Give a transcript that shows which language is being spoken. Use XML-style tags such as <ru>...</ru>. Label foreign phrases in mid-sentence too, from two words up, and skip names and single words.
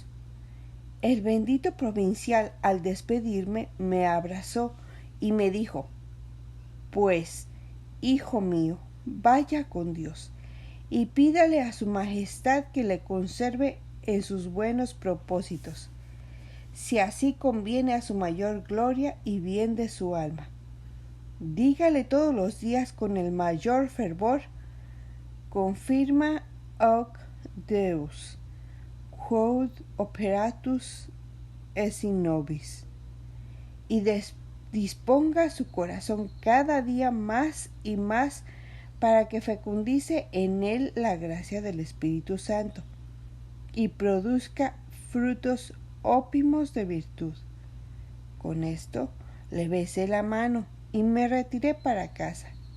<es>El bendito provincial, al despedirme, me abrazó y me dijo: Pues, hijo mío, vaya con Dios y pídale a su majestad que le conserve en sus buenos propósitos, si así conviene a su mayor gloria y bien de su alma. Dígale todos los días con el mayor fervor:</es> <la>confirma hoc Deus, quod operatus es in nobis,</la> <es>y disponga su corazón cada día más y más para que fecundice en él la gracia del Espíritu Santo y produzca frutos ópimos de virtud. Con esto le besé la mano y me retiré para casa.</es>